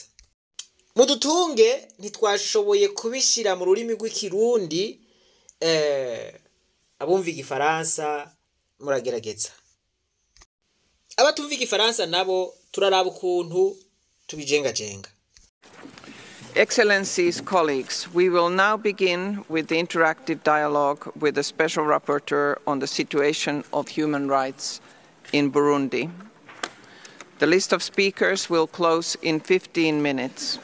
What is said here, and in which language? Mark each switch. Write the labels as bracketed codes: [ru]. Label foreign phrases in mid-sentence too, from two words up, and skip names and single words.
[rn] Mudutunge ntitwashoboye kubishira mu rurimi rw'ikirundi, abumva igifaransa muragerageza, abatumva igifaransa nabo turaraba ukuntu tubijengajenga. [en] Excellencies, colleagues, we will now begin with the interactive dialogue with the Special Rapporteur on the situation of human rights in Burundi. The list of speakers will close in 15 minutes.